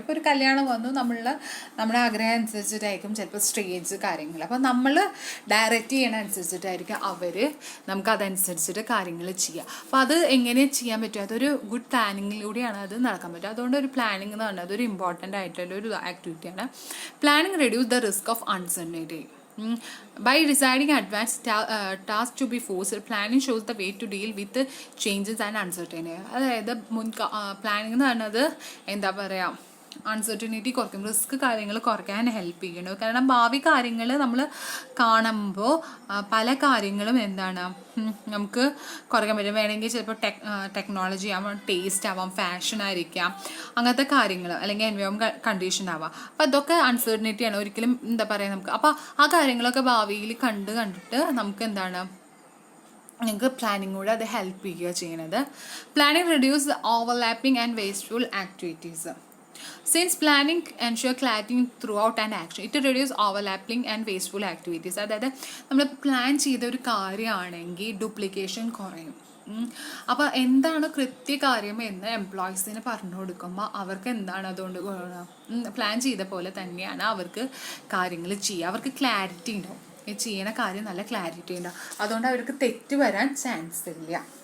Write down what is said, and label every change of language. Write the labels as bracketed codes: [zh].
[ml] ഇപ്പോൾ ഒരു കല്യാണം വന്നു, നമ്മുടെ ആഗ്രഹം അനുസരിച്ചിട്ടായിരിക്കും ചിലപ്പോൾ സ്റ്റേജ് കാര്യങ്ങൾ, അപ്പോൾ നമ്മൾ ഡയറക്റ്റ് ചെയ്യണ അനുസരിച്ചിട്ടായിരിക്കും നമുക്കതനുസരിച്ചിട്ട് കാര്യങ്ങൾ ചെയ്യുക. അപ്പോൾ അത് എങ്ങനെ ചെയ്യാൻ പറ്റും, അതൊരു ഗുഡ് പ്ലാനിങ്ങിലൂടെയാണ് അത് നടക്കാൻ പറ്റുക. അതുകൊണ്ട് ഒരു പ്ലാനിങ് എന്ന് പറഞ്ഞത് ഒരു ഇമ്പോർട്ടൻ്റ് ആയിട്ടുള്ള ഒരു ആക്ടിവിറ്റിയാണ്. [en] Planning reduce the risk of uncertainty. By deciding advanced tasks to be forced, planning shows the way to deal with the changes and uncertainty. [ml] അതായത് പ്ലാനിങ് എന്ന് പറയുന്നത് എന്താ പറയുക, അൺസർട്ടനിറ്റി കുറയ്ക്കും, റിസ്ക് കാര്യങ്ങൾ കുറയ്ക്കാൻ ഹെൽപ്പ് ചെയ്യണം. കാരണം ഭാവി കാര്യങ്ങൾ നമ്മൾ കാണുമ്പോൾ പല കാര്യങ്ങളും എന്താണ് നമുക്ക് കുറയ്ക്കാൻ പറ്റും. വേണമെങ്കിൽ ചിലപ്പോൾ ടെക്നോളജി ആവാം, ടേസ്റ്റ് ആവാം, ഫാഷൻ ആയിരിക്കാം, അങ്ങനത്തെ കാര്യങ്ങൾ, അല്ലെങ്കിൽ എൻവയോൺമെൻറ്റ് കണ്ടീഷൻ ആവാം. അപ്പോൾ അതൊക്കെ അൺസർട്ടനിറ്റിയാണ്, ഒരിക്കലും എന്താ പറയുക നമുക്ക്. അപ്പോൾ ആ കാര്യങ്ങളൊക്കെ ഭാവിയിൽ കണ്ടിട്ട് നമുക്ക് എന്താണ്, നിങ്ങൾക്ക് പ്ലാനിങ്ങൂടെ അത് ഹെൽപ്പ് ചെയ്യുക ചെയ്യുന്നത്. [en] Planning reduce overlapping and wasteful activities. Since planning ensure clarity throughout an action, it reduces overlapping and wasteful activities. [ml] അതായത് നമ്മൾ പ്ലാൻ ചെയ്ത ഒരു കാര്യമാണെങ്കിൽ ഡ്യൂപ്ലിക്കേഷൻ കുറയും. അപ്പോൾ എന്താണ് കൃത്യകാര്യം എന്ന് എംപ്ലോയീസിന് പറഞ്ഞു കൊടുക്കുമ്പോൾ അവർക്ക് എന്താണ് അതുകൊണ്ട് പ്ലാൻ ചെയ്ത പോലെ തന്നെയാണ് അവർക്ക് കാര്യങ്ങൾ ചെയ്യുക. അവർക്ക് ക്ലാരിറ്റി ഉണ്ടാവും, ചെയ്യണ കാര്യം നല്ല ക്ലാരിറ്റി ഉണ്ടാവും. അതുകൊണ്ട് അവർക്ക് തെറ്റ് വരാൻ ചാൻസ് ഇല്ല.